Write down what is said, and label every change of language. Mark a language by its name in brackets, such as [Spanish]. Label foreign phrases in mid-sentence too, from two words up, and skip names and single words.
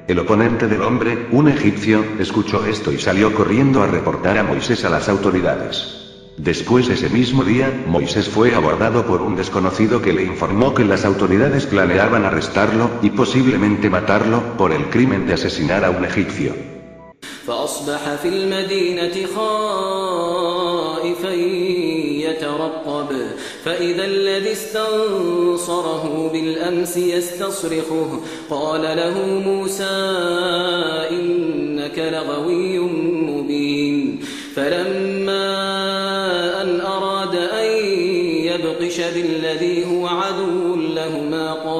[Spanish] El oponente del hombre, un egipcio, escuchó esto y salió corriendo a reportar a Moisés a las autoridades. Después ese mismo día, Moisés fue abordado por un desconocido que le informó que las autoridades planeaban arrestarlo, y posiblemente matarlo, por el crimen de asesinar a un egipcio. [Arabic] فأصبح في المدينة خائفا يترقب فإذا الذي استنصره بالأمس يستصرخه قال له موسى إنك لغوي مبين فلما أن أراد أن يبطش بالذي هو عدو لهما